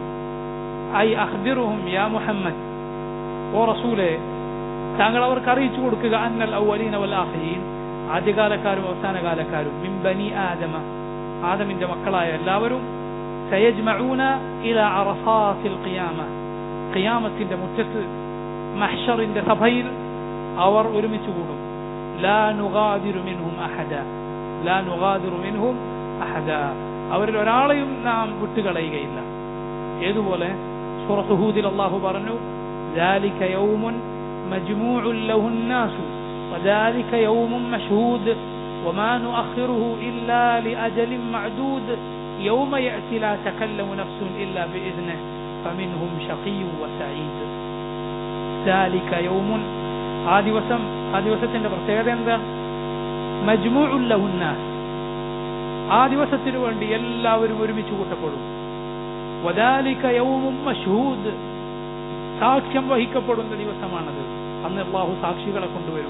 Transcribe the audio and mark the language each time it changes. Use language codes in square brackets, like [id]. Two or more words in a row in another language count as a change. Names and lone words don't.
[ar] أي أخبرهم يا محمد, [ml] ഓ റസൂലേ, താങ്കൾ അവർക്ക് അറിയിച്ചു കൊടുക്കുക, [ar] أن الأولين والآخرين, [ml] ആദ്യകാലക്കാരും അവസാനകാലക്കാരും, [ar] من بني آدم, [ml] ആദമിന്റെ മക്കളായ എല്ലാവരും, [ar] سيجمعون إلى عرفات القيامة, [ml] ഖിയാമത്തിന്റെ മുറ്റത്ത്, മഹ്ശറിന്റെ സഭയിൽ അവർ ഒരുമിച്ച് കൂടും. [ar] لا نغادر منهم أحدا, لا نغادر منهم أحدا, [ml] അവരിൽ ഒരാളെയും നാം വിട്ടുകളയുകയില്ല. ഏതുപോലെ സൂറത്ത് ഹൂദിൽ അല്ലാഹു പറഞ്ഞു, [ar] ذلك يوم مجموع له الناس وذلك يوم مشهود وما نؤخره إلا لأجل معدود يوم يأتي لا تكلم نفس إلا بإذنه فمنهم شقي وسعيد. ذلك يوم، [ml] ആ ദിവസത്തിന്റെ പ്രത്യേകത എന്താ? [ar] مجموع له الناس, [ml] ആ ദിവസത്തിനു വേണ്ടി എല്ലാവരും ഒരുമിച്ച് കൂട്ടപ്പെടും. [ar] وذلك يوم مشهود, [ml] സാക്ഷ്യം വഹിക്കപ്പെടുന്ന ദിവസമാണത്. അന്ന് അല്ലാഹു സാക്ഷികളെ കൊണ്ടുവരും.